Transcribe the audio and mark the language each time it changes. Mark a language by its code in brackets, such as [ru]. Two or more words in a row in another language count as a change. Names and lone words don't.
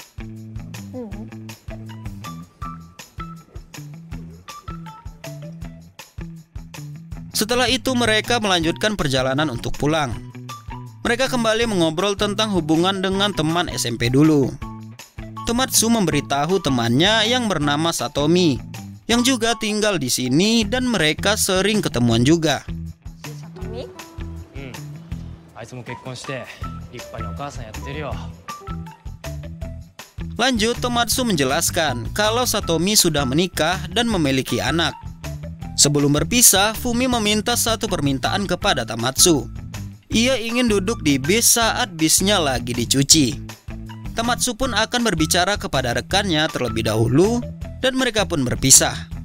[id] Setelah itu mereka melanjutkan perjalanan untuk pulang. Mereka kembali mengobrol tentang hubungan dengan teman SMP dulu. Tomatsu memberitahu temannya yang bernama Satomi, yang juga tinggal di sini dan mereka sering ketemuan juga. [ja] さとみ？あいつも結婚して立派にお母さんやってるよ。 [id] Lanjut, Tomatsu menjelaskan kalau Satomi sudah menikah dan memiliki anak. Sebelum berpisah, Fumi meminta satu permintaan kepada Tomatsu. Ia ingin duduk di bis saat bisnya lagi dicuci. Tomatsu pun akan berbicara kepada rekannya terlebih dahulu dan mereka pun berpisah.